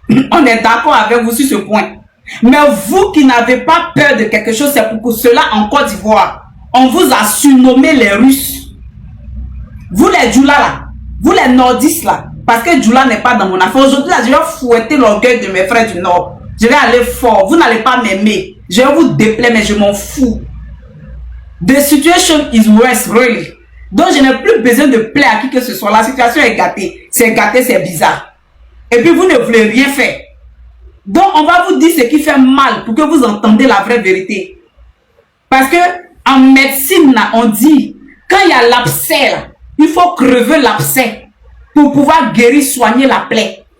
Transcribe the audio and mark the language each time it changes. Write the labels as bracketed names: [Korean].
[French] On est d'accord avec vous sur ce point. Mais vous qui n'avez pas peur de quelque chose, c'est pour cela en Côte d'Ivoire, on vous a surnommé les Russes. Vous les Djoula là, vous les Nordistes là, parce que Djoula n'est pas dans mon affaire. Aujourd'hui là, je vais fouetter l'orgueil de mes frères du Nord. Je vais aller fort. Vous n'allez pas m'aimer. Je vais vous déplaire, mais je m'en fous. [English] The situation is worse, really. [French] Donc je n'ai plus besoin de plaire à qui que ce soit. La situation est gâtée. C'est gâté, c'est bizarre. Et puis vous ne voulez rien faire. Donc on va vous dire ce qui fait mal pour que vous entendez la vraie vérité. Parce que en médecine, là, on dit, quand il y a l'abcès, il faut crever l'abcès pour pouvoir guérir, soigner la plaie.